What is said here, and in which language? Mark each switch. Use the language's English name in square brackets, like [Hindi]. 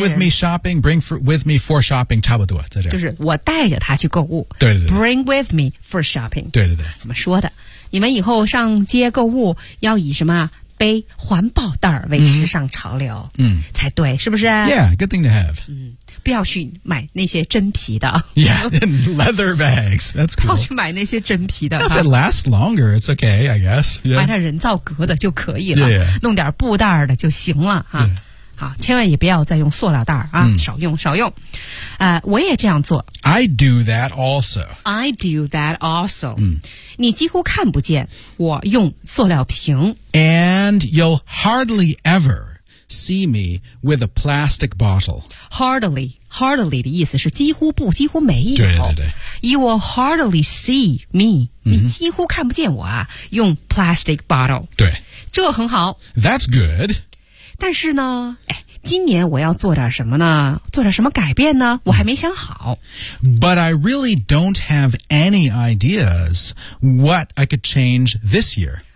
[English] Bring with me shopping Bring with me for shopping [Chinese] 差不多在这就是我带着他去购物对对对 [English] Bring with me for shopping [Chinese] 对对对怎么说的你们以后上街购物要以什么背环保袋为时尚潮流，嗯，才对，是不是 [English] ？Yeah, good thing to have. [Chinese] 嗯，不要去买那些真皮的。 [English] Yeah, leather bags. That's cool. [Chinese] 不要去买那些真皮的。 [English] If it lasts longer, it's okay, I guess.、 Yeah. [Chinese] 买点人造革的就可以了， [English] yeah, yeah. [Chinese] 弄点布袋的就行了哈。 [English] Yeah. [Chinese] 好，千万也不要再用塑料袋儿啊、嗯！少用，少用。我也这样做。 [English] I do that also. I do that also.、嗯、 [Chinese] 你几乎看不见我用塑料瓶。 [English] And you'll hardly ever see me with a plastic bottle. Hardly, hardly [Chinese] 的意思是几乎不，几乎没有。对对对。 [English] You will hardly see me.、嗯、 [Chinese] 你几乎看不见我啊，用 plastic bottle. 对。这很好。 [English] That's good. [Chinese] 但是呢，哎，今年我要做点什么呢？做点什么改变呢？我还没想好。 [English] But I really don't have any ideas what I could change this year.